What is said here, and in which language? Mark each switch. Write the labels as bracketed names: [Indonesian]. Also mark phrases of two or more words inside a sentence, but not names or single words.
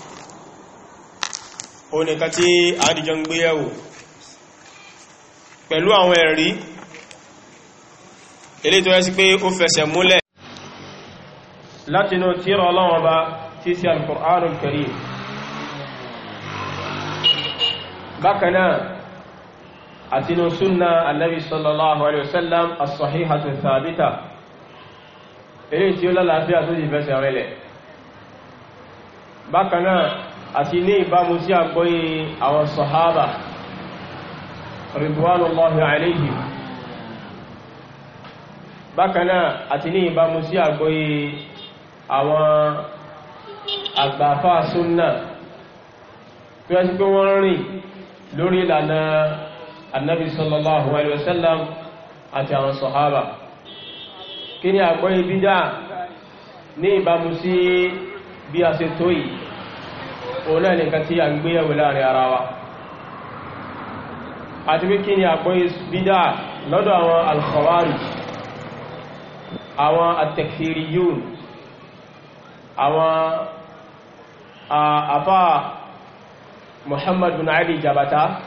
[Yoruba] òun nìkan tí a dìjọ ń gbé yẹ̀wò pẹ̀lú àwọn ẹ̀rí eléyìí tó yẹ sí pé ó fẹsẹ̀ múlẹ̀ látinú tírà Ọlọ́run Ọba tí sí [Arabic] القرآن الكريم. [Yoruba] bákanáà àtinú súnnà [Arabic] النبي صلى الله عليه وسلم الصحيحة الثابتة [Yoruba] eléyìí tí ó lálàáfíà tó sì fẹsẹ̀ rẹ̀lẹ̀. bákanáà àti ní ìbámu sí àgbọ́yé àwọn sàhábà [Arabic] رضوان الله عليهم. [Yoruba] bákanáà àti ní ìbámu sí àgbọ́yé àwọn àgbàfà súnnà tó yẹ sí pé wọ́n rìn lórí ìlànà [Arabic] النبي صلى الله عليه وسلم [Yoruba] àti àwọn sàhábà. kí ni àgbọ́yé bídá ní ìbámu sí bí a ṣe tó yìí, òun náà nìkan tí a ń gbéyàwó láàrin ara wa. àti bí kí ni àgbọ́yé bídá lọ́dọ̀ àwọn al-khawarij, àwọn at-takfiriyun, àwọn àfá Muhammad bin Ali Jabata.